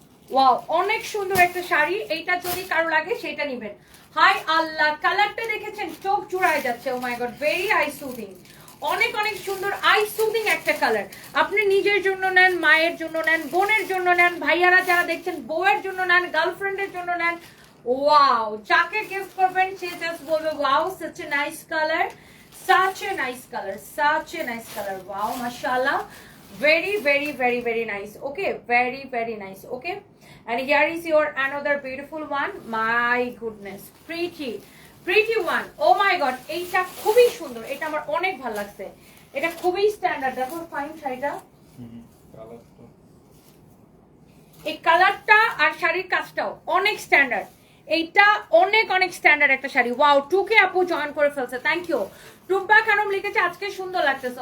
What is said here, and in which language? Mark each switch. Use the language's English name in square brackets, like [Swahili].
[Bangla] Wow অনেক সুন্দর একটা শাড়ি, এইটা যদি কারো লাগে সেটা নেবেন। হাই আল্লাহ, কালারটা দেখেছেন, চোখ জুড়ায় যাচ্ছে। [English] oh my god, very eye soothing, [Bangla] অনেক অনেক সুন্দর আই সুদিং একটা কালার। আপনি নিজের জন্য নেন, মায়ের জন্য নেন, বোনের জন্য নেন, ভাইয়ারা যারা দেখছেন বউয়ের জন্য নেন, গার্লফ্রেন্ডের জন্য নেন। [English] wow, [Bangla] যাকে গিফট করবেন সে জাস্ট বলবে [English] Wow such a nice color, such a nice color, such a nice color. Wow, mashallah, very very very very nice. Okay, very very nice. Okay, and here is your another beautiful one. My goodness, pretty pretty one. Oh my god, [Bangla] এইটা খুবই সুন্দর, এটা আমার অনেক ভালো লাগছে। এটা খুবই স্ট্যান্ডার্ড, দেখো ফাইন শাড়িটা, কালারটা, এই কালারটা আর শাড়ির কাজটাও অনেক স্ট্যান্ডার্ড। এইটা অনেক অনেক স্ট্যান্ডার্ড একটা শাড়ি। ওয়াও, 2K আপু জয়েন করে ফেলছে, থ্যাংক ইউ। টুম্পা খানম লিখেছে আজকে সুন্দর লাগতেছে।